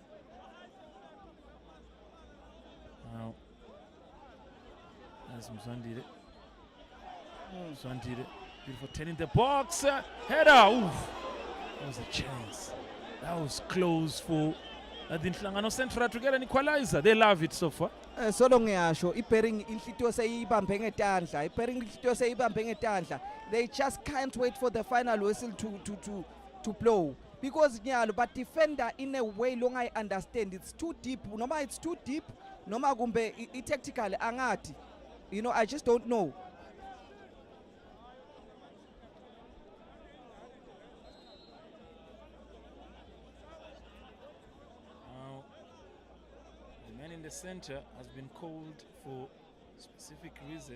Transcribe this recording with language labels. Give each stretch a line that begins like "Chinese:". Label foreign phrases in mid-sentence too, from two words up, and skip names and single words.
English: Now, there's Mzwandile. Mzwandile, beautiful 10 in the box. Header. Oof. That was a chance. That was close for the Nhlangano Central to get an equalizer. They love it so far. So long
Swati: ngiyasho ibearing inhlitiyo seyibambe ngetandla. Ibearing inhlitiyo seyibambe ngetandla.
English: They just can't wait for the final whistle to blow. Because nyalo, but defender in a way long I understand it's too deep. Noma it's too deep.
Swati: Noma kumbe tactical angati.
English: You know, I just don't know. Now, the man in the center has been called for specific reason.